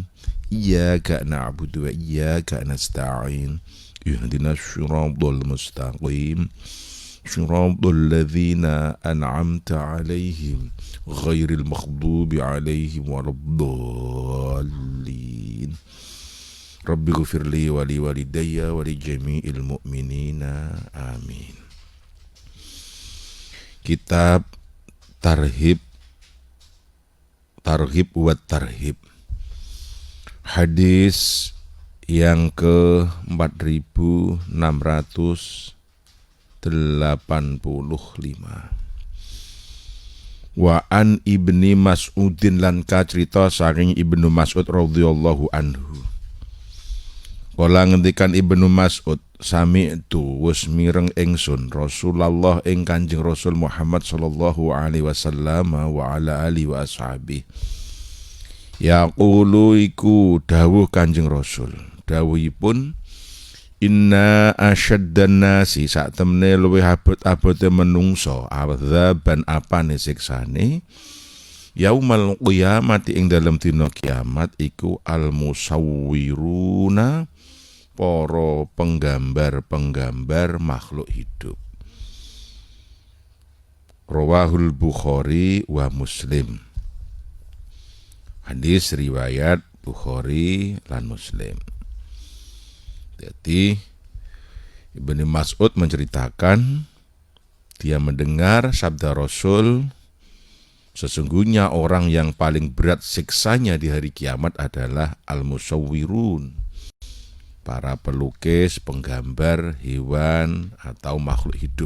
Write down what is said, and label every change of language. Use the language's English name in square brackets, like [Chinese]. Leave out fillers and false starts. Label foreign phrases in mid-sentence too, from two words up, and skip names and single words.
[Arabic] إياك نعبد وإياك نستعين. اهدنا الصراط المستقيم صراط الذين أنعمت عليهم غير المغضوب عليهم ولا الضالين. رب اغفر لي ولوالدي ولجميع المؤمنين آمين. [Indonesian] Kitab Targhib wa Tarhib. Hadis yang ke-4685. [Arabic] وعن ابن مسعود [Javanese] lan kacrita saking Ibnu Mas'ud [Arabic] رضي الله عنه. [Javanese] Kala ngendikan Ibnu Mas'ud, sami itu wis mireng ingsun Rasulullah ing Kanjeng Rasul Muhammad [Arabic] صلى الله عليه وسلم وعلى آله وأصحاب. [Javanese] Yaqulu iku dawuh Kanjeng Rasul. Dawuhipun, [Arabic] إن أشد الناس, [Javanese] sak temene luwih abot-abote menungso adzaban apane siksane [Arabic] يوم القيامة [Javanese] ing dalem dina kiamat iku [Arabic] المصورون, [Javanese] para penggambar-penggambar makhluk hidup. [Arabic] رواه البخاري ومسلم. [Javanese] Hadis riwayat Bukhari lan Muslim. [Indonesian] Jadi Ibnu Mas'ud menceritakan dia mendengar sabda Rasul, sesungguhnya orang yang paling berat siksanya di hari kiamat adalah al-musawwirun, para pelukis, penggambar hewan atau makhluk hidup.